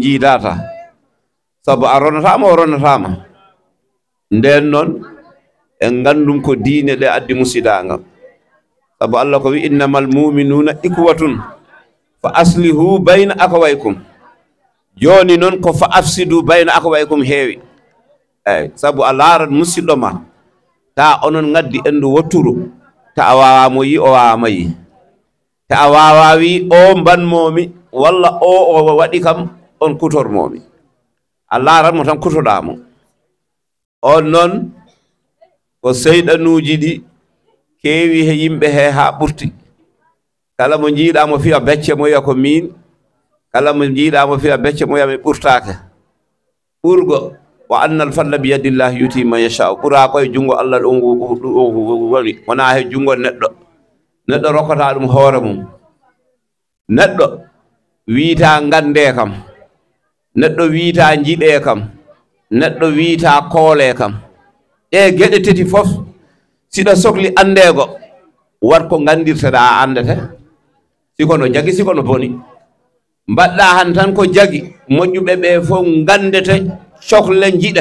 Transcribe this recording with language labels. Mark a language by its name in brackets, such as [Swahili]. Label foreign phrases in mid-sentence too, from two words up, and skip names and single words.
[Fula] jiidata sabu a ronatama o ronatama nden noon en gandum ko diine ɗe addi musidaga sabu Allah ko wi [Arabic] إنما المؤمنون إخوة فأصلحوا بين أخويكم [Fula] joni noon ko [Arabic] فأفسدوا بين أخويكم [Fula] heewi eyyi sabu a laarat musidɗo ma ta onon gaddi endu wotturu ta a wawamo yi o wawama yi ta a wawa wi o mbanmomi walla o waɗi kam on kutormomi a laarat mo tan kutoɗamo on noon ko seyɗanuji ɗi keewi he yimɓe he ha ɓurti kala mo jiiɗamo fiya becce mo wiya ko min kala mo jiiɗamo fiya becce mo wiya mi ɓurtake ɓurgo [Arabic] وأن الفضل بيد الله يؤتيه من يشاء [Fula] ɓura koye jungo Allah ɗum woni wona he jungo neɗɗo rokkata ɗum hoore mum neɗɗo wiita gande kam neɗɗo wiita jiɗe kam neɗɗo wiita koole kam ɗe geɗe tati fof siɗa sohli andego wat ko gandirteɗa andete sikono jaggi sikono boni mbaɗɗa han tan ko jaggi moƴƴuɓe ɓe fof gandete sohle